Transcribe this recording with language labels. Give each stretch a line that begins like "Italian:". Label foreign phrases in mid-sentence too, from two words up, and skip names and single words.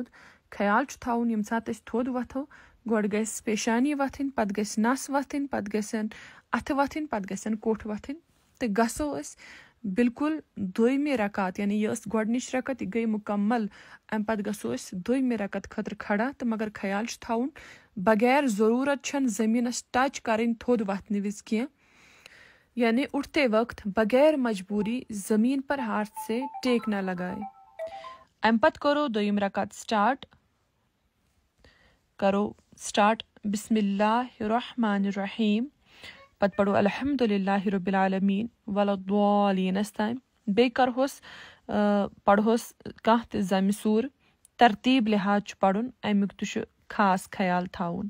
Kashmiri: خیال چھُ تھاوُن ییٚمہِ ساتہٕ أسۍ تھوٚد وۄتھو گۄڈٕ گژھِ پیشانی وۄتھٕنۍ پَتہٕ گژھِ نَس وۄتھٕنۍ پَتہٕ گژھن اَتھٕ وۄتھٕنۍ پَتہٕ گژھن کوٹھ وۄتھٕنۍ تہٕ گژھو أسۍ بِلکُل دوٚیمہِ رکات یعنی یہِ ٲس گۄڈٕنِچ رکت یہِ گٔے مُکمل. اَمہِ پَتہٕ گژھو أسۍ دوٚیمہِ رکت خٲطرٕ کھڑا تہٕ مگر خیال چھُ تھاوُن بغیر ضروٗرت چھنہٕ زٔمیٖنس ٹچ کَرٕنۍ تھوٚد وۄتھنہٕ وِزِ کینٛہہ یعنی
Urdu: اُٹھتے وقت بغیر مجبوٗری زٔمیٖن پر ہاتھ سے ٹیک نہ لگایے.
Kashmiri: اَمہِ پتہٕ کرو دوٚیِم رکات سٹارٹ. کرو سٹارٹ
Arabic: بسم اللہ الرحمن الرحیم.
Kashmiri: پتہٕ پرو
Arabic: الحمدُللہ رب العالمیٖن
Kashmiri: وَلَضَّالِیٖنَس تام. بیٚیہِ کرہوس پرہوس کانٛہہ تہِ زمہِ سوٗر ترتیٖب لحاظ چھُ پرُن امیُک تہِ چھُ خاص خیال تھاوُن.